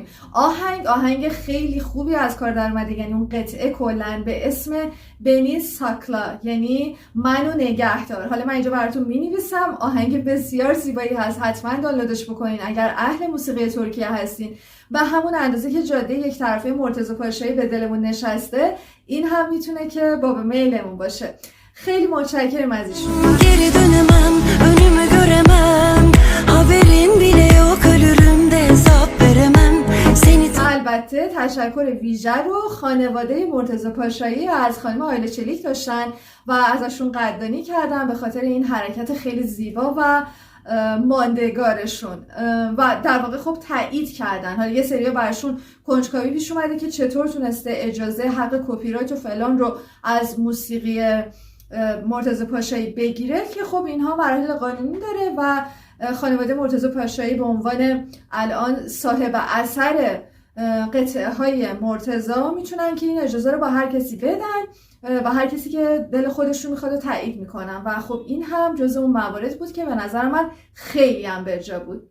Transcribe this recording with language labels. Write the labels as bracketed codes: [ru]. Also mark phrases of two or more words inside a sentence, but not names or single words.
[fa] آهنگ خیلی خوبی از کار در اومده، یعنی اون قطعه کلا به اسم بنی ساکلا، یعنی منو نگهدار. حالا من اینجا براتون مینویسم، آهنگ بسیار زیبایی هست، حتما دانلودش بکنین اگر اهل موسیقی ترکیه هستین. به همون اندازه که جاده یک طرفه مرتضی پاشایی به دلمون نشسته، این هم میتونه که باب میلمون باشه. خیلی متشکرم از ایشون. [tr] Geri dönemem, önümü göremem. Haberin bile yok, ölürüm de hesap veremem. Seni [fa] البته تشکر ویژه رو خانواده مرتضی پاشایی از خانم آیله چلیک داشتن و ازشون قدردانی کردن به خاطر این حرکت خیلی زیبا و ماندگارشون و در واقع خب تایید کردن. حالا یه سری براشون کنجکاوی پیش اومده که چطور تونسته اجازه حق کپی رایت و فلان رو از موسیقی مرتضی پاشایی بگیره، که خب اینها مراحل قانونی داره و خانواده مرتضی پاشایی به عنوان الان صاحب اثر قطعه های مرتضی میتونن که این اجازه رو با هر کسی بدن و هر کسی که دل خودشون میخواد تایید میکنن و خب این هم جزء اون موارد بود که به نظر من خیلی هم برجا بود.